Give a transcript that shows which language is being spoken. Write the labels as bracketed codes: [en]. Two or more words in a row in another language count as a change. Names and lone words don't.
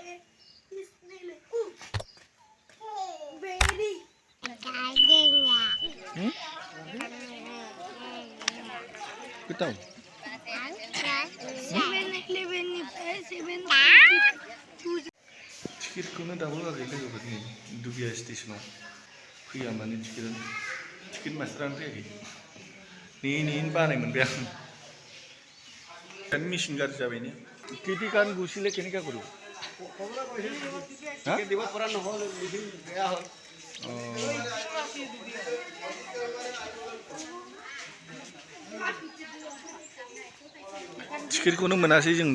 [ms] Betul. [brx] Tiketखौनो दाबो होआखै लोगोफोरनि दुबिया स्टेशनाव फैया माने टिकेट मास्टारानो फैयाखै नेयैनो बानाय मोनबाय आं मेसिन गाज्रि जाबायनो टिकेट कान गुसिले [as] কেনেকা কৰো टिकेट দিব পৰা নহ'ল মেচিন বেয়া হ'ল [brx] टिकेटखौनो मोनासै जों